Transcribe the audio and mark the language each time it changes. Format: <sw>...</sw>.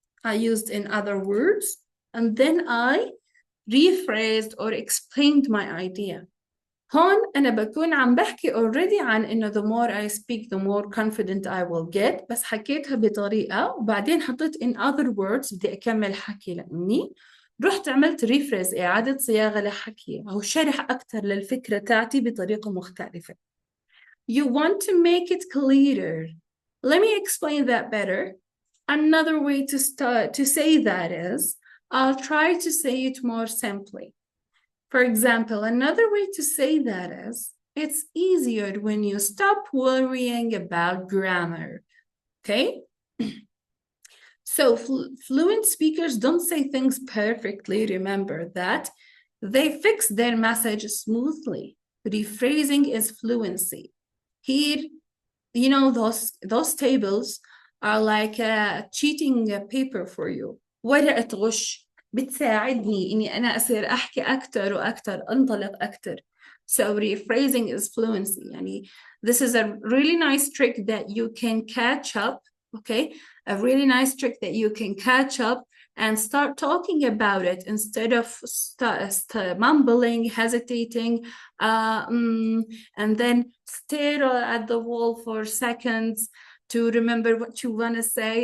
<en>I used in other words, and then I rephrased or explained my idea.</en> <ar>هون أنا بكون عم بحكي already عن إنه</ar> <en>the more I speak, the more confident I will get،</en> <ar>بس حكيتها بطريقة وبعدين حطيت</ar> <en>in other words</en> <ar>بدي أكمل حكي لأني رحت عملت rephrase، إعادة صياغة لحكي أو شرح أكثر للفكرة تاعتي بطريقة مختلفة.</ar> <en>You want to make it clearer. Let me explain that better. Another way to say that is, I'll try to say it more simply. For example, another way to say that is, it's easier when you stop worrying about grammar, okay? So fluent speakers don't say things perfectly. Remember that. They fix their message smoothly. Rephrasing is fluency. Here, those tables are like a cheating paper for you.</en> <ar>ورقة غش بتساعدني إني أنا أصير أحكي أكتر وأكتر، أنطلق أكتر.</ar> <en>So rephrasing is fluency. يعني this is a really nice trick that you can catch up, okay? A really nice trick that you can catch up and start talking about it instead of mumbling, hesitating, and then stare at the wall for seconds to remember what you want to say.</en>